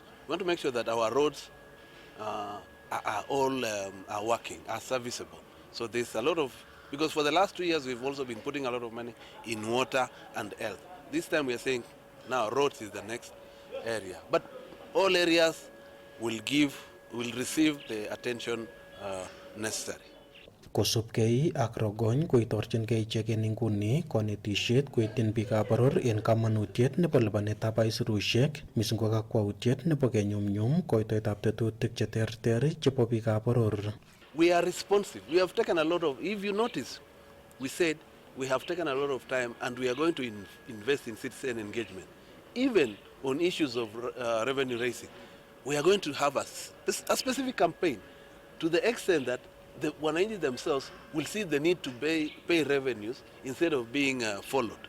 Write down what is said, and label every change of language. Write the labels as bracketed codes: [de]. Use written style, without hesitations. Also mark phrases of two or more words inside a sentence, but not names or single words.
[en] We want to make sure that our roads are all are working, are serviceable. So there's a lot of, because for the last 2 years we've also been putting a lot of money in water and health. This time we are saying now roads is the next area. But all areas will receive the attention necessary. [kln] Kosubkei ak rogony koitorchinkei icheket nguni konetisiet koityin biikab boror en kamanutiet nebo lipanetab aisurusiek mising ko kakwautiet nebo kenyumnyum koitoetab tetutik cheterter chebo biikab boror. [en] We are responsive. We have taken a lot of, if you notice, we said we have taken a lot of time and we are going to invest in citizen engagement. Even on issues of revenue raising, we are going to have a specific campaign to the extent that the wananchi themselves will see the need to pay revenues instead of being followed.